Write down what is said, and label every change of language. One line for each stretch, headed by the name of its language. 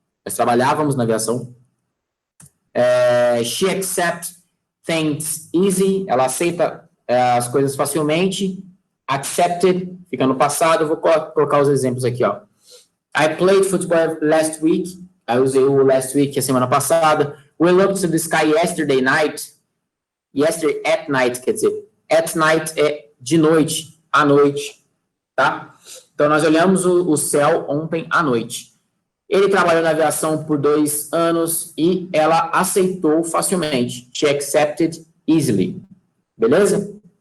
Portuguese: Nós trabalhávamos na aviação.
English: She accepts things easy,
Portuguese: ela aceita as coisas facilmente. Accepted, fica no passado. Vou colocar os exemplos aqui, ó.
English: I played football last week.
Portuguese: Eu usei o last week, a semana passada.
English: We looked to the sky yesterday night. Yesterday at night,
Portuguese: quer dizer, at night é de noite, à noite, tá? Então, nós olhamos o céu ontem à noite. Ele trabalhou na aviação por 2 anos e ela aceitou facilmente.
English: She accepted easily.
Portuguese: Beleza?